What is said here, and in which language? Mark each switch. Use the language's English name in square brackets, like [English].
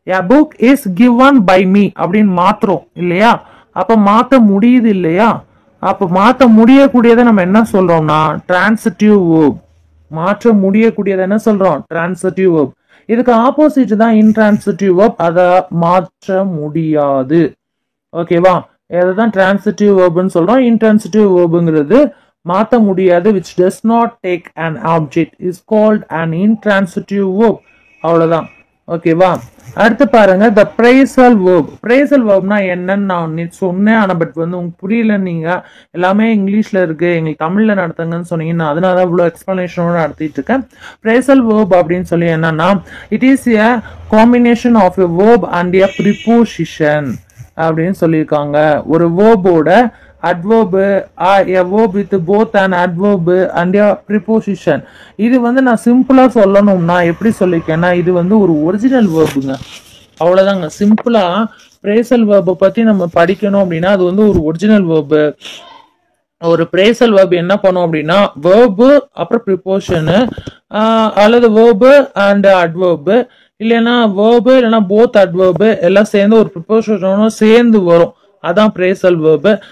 [Tamil] Book is given by me அப்படின்னு மாத்துறோம் இல்லையா, அப்ப மாற்ற முடியுது இல்லையா, அப்ப மாற்ற முடியக்கூடியதை நம்ம என்ன சொல்றோம்னா டிரான்சிட்டிவ் வேர்ப். மாற்ற முடியக்கூடியதை என்ன சொல்றோம், டிரான்சிட்டிவ் வேர்ப். இதுக்கு ஆப்போசிட் தான் இன்ட்ரான்சிட்டிவ் வேர்ப், அதை மாற்ற முடியாது. ஓகேவா, இதுதான் டிரான்சிட்டிவ் வேர்ப்னு சொல்றோம். இன்ட்ரான்சிட்டிவ் வேர்ப்ங்கிறது மாற்ற முடியாது, [English] which does not take an object is called an intransitive verb. [Tamil] அவ்வளவுதான். ஓகேவா, அடுத்து பாருங்க the phrasal verb. phrasal verbனா என்னன்னு நான் சொன்னேன், ஆனா பட் வந்து உங்களுக்கு புரியல, நீங்க எல்லாமே இங்கிலீஷ்ல இருக்கு எங்களுக்கு தமிழ்ல நடத்துங்கன்னு சொன்னீங்க, நான் அதனால தான் இவ்வளவு எக்ஸ்பிளனேஷனோட நடத்திட்டு இருக்கேன். phrasal verb அப்படின்னு சொல்லி என்னன்னா [English] it is a combination of a verb and a preposition [Tamil] அப்படின்னு சொல்லியிருக்காங்க. ஒரு வேர்போட [English] adverb, a verb with both an adverb and a preposition. [Tamil] இது வந்து நான் சிம்பிளா சொல்லணும்னா எப்படி சொல்லிருக்கேன்னா இது வந்து ஒரு ஒரிஜினல் வேர்புங்க, அவ்வளவுதாங்க. சிம்பிளா பிரேசல் வேர்பை பத்தி நம்ம படிக்கணும் அப்படின்னா அது வந்து ஒரு ஒரிஜினல் வேர்பு. ஒரு பிரேசல் வேர்பு என்ன பண்ணும் அப்படின்னா வேர்பு அப்புறம் ப்ரிப்போஷனு அல்லது வேர்பு அண்ட் அட்வர்பு, இல்லைன்னா வேர்பு இல்லைன்னா போத் அட்வர்பு எல்லாம் சேர்ந்து ஒரு ப்ரிப்போஷனும் சேர்ந்து வரும், அதான் பிரேசல் வேர்பு.